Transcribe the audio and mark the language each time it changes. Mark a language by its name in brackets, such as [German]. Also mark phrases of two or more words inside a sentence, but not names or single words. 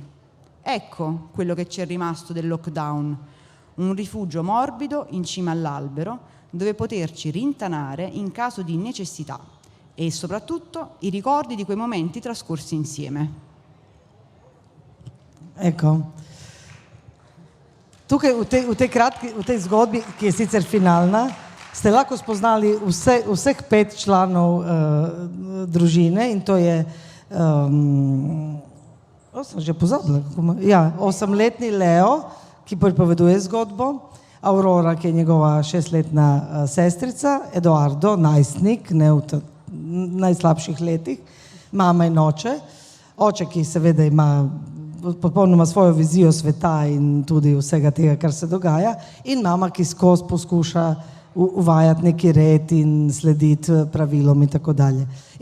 [Italian] Ecco quello che ci è rimasto del lockdown. Un rifugio morbido in cima all'albero dove poterci rintanare in caso di necessità e soprattutto i ricordi di quei momenti trascorsi insieme. Ecco. [Slovenian] Tukaj v tej zgodbi, ki je sicer finalna, ste lahko spoznali vseh 5 članov družine in to je, sem že pozabila, 8-letni Leo, ki pripoveduje zgodbo, Aurora, ki je njegova 6-letna sestrica, Edoardo, najstnik, ne v najslabših letih, mama in oče, ki seveda ima popolnoma svojo vizijo sveta in tudi vsega tega, kar se dogaja, in mama, ki skozi poskuša uvajati neki red in slediti pravilom in tako dalje.